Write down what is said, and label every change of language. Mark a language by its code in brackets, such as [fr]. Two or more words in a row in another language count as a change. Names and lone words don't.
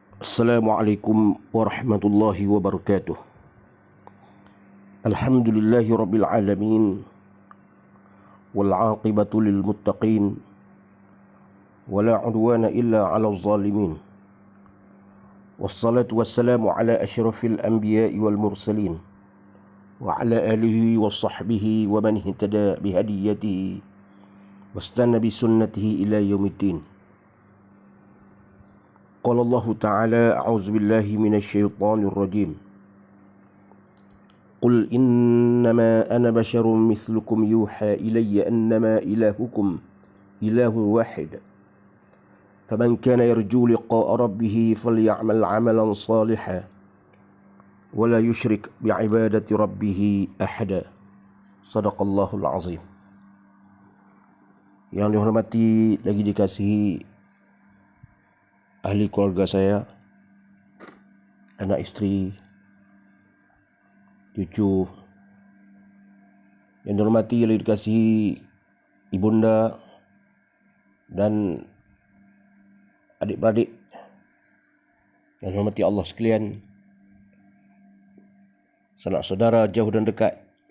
[ar] السلام عليكم ورحمة الله وبركاته. الحمد لله رب العالمين، والعاقبة للمتقين، ولا عدوان إلا على الظالمين. والصلاة والسلام على أشرف الأنبياء والمرسلين، وعلى آله وصحبه ومن اهتدى بهديه واستن بسنته إلى يوم الدين. قال الله تعالى، أعوذ بالله من الشيطان الرجيم. قل إنما أنا بشر مثلكم يوحى إلي أنما إلهكم إله واحد. فمن كان يرجو لقاء ربه فليعمل عملا صالحا ولا يشرك بعبادة ربه أحدا. صدق الله العظيم. [ms] Yang dihormati lagi dikasihi ahli keluarga saya, anak istri, cucu, yang dihormati lagi dikasihi ibunda dan adik-beradik yang dihormati Allah sekalian, sanak saudara jauh dan dekat